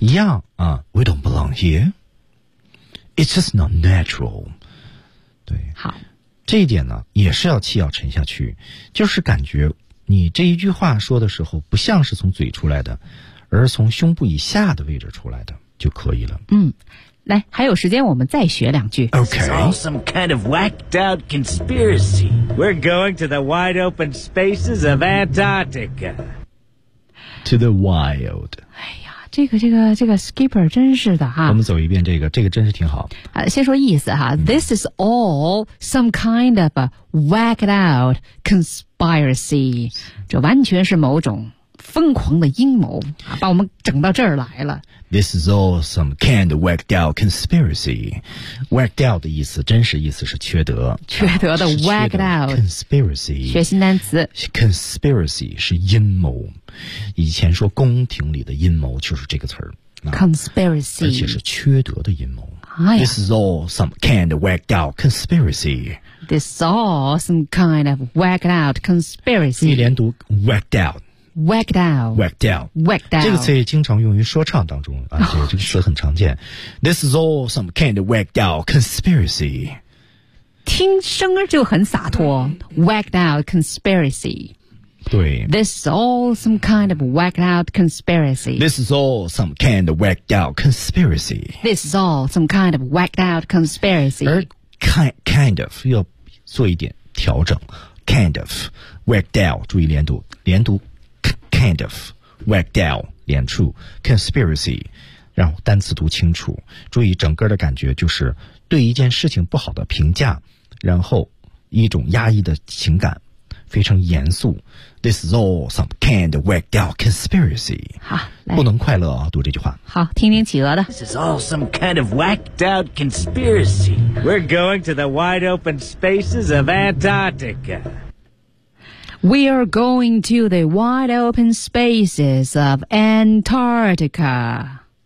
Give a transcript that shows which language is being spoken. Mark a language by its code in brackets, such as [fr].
[zh] 一样啊 [en] ，We don't belong here. It's just not natural. 对， [zh] 好，这一点呢，也是要气要沉下去，就是感觉你这一句话说的时候，不像是从嘴出来的，而从胸部以下的位置出来的就可以了。来，还有时间，我们再学两句。 [en] Okay. It's all some kind of whacked out conspiracy. We're going to the wide open spaces of Antarctica. To the wild. [zh] 哎呀，这个 skipper 真是的哈。我们走一遍这个真是挺好。先说意思哈。 [en] This is all some kind of a whacked out conspiracy. [zh] 这完全是某种疯狂的阴谋，把我们整到这儿来了。 [en] This is all some kind of whacked out conspiracy. [zh] Whacked out 的意思，真实意思是缺德。缺德的 [en] whacked out conspiracy. [zh] 学新单词。 Conspiracy 是阴谋，以前说宫廷里的阴谋就是这个词儿。 [en] Conspiracy， [zh] 而且是缺德的阴谋。哎、 [en] This is all some kind of whacked out conspiracy. This is all some kind of whacked out conspiracy. [zh] 你连读 [en] whacked out。 Whacked out, whacked out, whacked out. [zh] 这个词也经常用于说唱当中啊，这个词很常见。 [en] This is all some kind of whacked out conspiracy. [zh] 听声儿就很洒脱 ， [en] whacked out conspiracy. [zh] 对。 [en] This is all some kind of whacked out conspiracy. This is all some kind of whacked out conspiracy. This is all some kind of whacked out conspiracy. [zh] 而 kind of 要做一点调整 ， [en] kind of whacked out. [zh] 注意连读，连读。 [en] Kind of, whacked out, [zh] 连处 conspiracy, 让单词读清楚。注意整个的感觉就是对一件事情不好的评价，然后一种压抑的情感，非常严肃。 [en] This is all some kind of whacked out conspiracy. [zh] 好，不能快乐啊，读这句话。好，听听企鹅的。 [en] This is all some kind of whacked out conspiracy. We're going to the wide open spaces of Antarctica. We are going to the wide open spaces of Antarctica.